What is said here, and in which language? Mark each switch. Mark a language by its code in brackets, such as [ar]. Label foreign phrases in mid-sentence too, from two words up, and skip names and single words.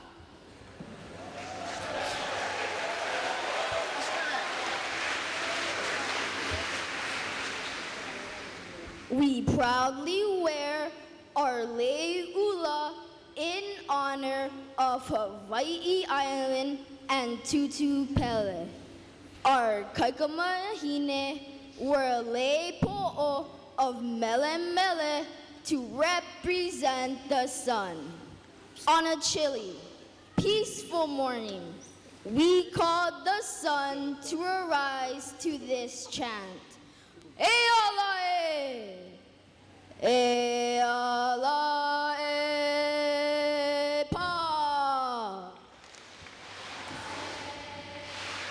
[en] We proudly wear our le'ula in honor of Hawaii Island and Tutu Pele. Our kaikamahine were [haw] lei po'o [en] of Mele Mele to represent the sun. On a chilly, peaceful morning, we called the sun to arise to this chant. [haw] E ala e! E ala e pa!